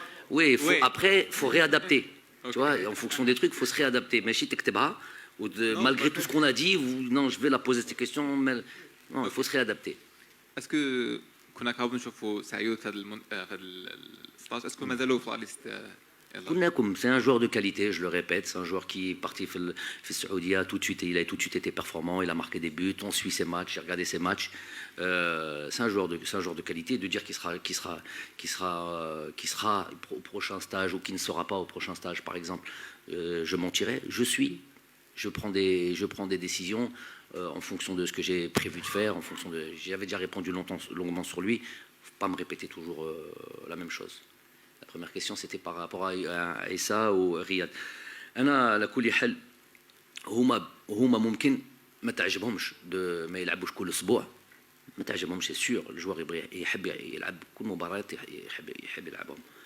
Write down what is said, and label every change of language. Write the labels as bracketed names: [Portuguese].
[French] Oui, après, il faut réadapter. Tu vois, en fonction des trucs, il faut se réadapter. Mais si tu malgré tout ce qu'on a dit, non, je vais la poser cette question, mais non, il faut se réadapter. Est-ce que [Arabic] كنا قاعدين نشوفوا سعيود في هذا الستاج، اسكو مازالوا في ليست؟ [French] C'est un joueur de qualité, je le répète, c'est un joueur qui est parti fait Saoudia tout de suite, il a tout de suite été performant, il a marqué des buts, on suit ses matchs, j'ai regardé ses matchs. C'est un joueur de qualité. De dire qu'il sera au prochain stage ou qu'il ne sera pas au prochain stage, par exemple, je mentirais. Je prends des décisions en fonction de ce que j'ai prévu de faire, j'avais déjà répondu longuement sur lui. Faut pas me répéter toujours la même chose. La première question, c'était par rapport à Issa ou Riyad. [Arabic] أنا على كل حال هما ممكن ما تعجبهمش ما يلعبوش كل أسبوع، ما تعجبهمش [French] سي سور. [Arabic] الجوار يحب يلعب كل مباراة، يحب يلعبهم.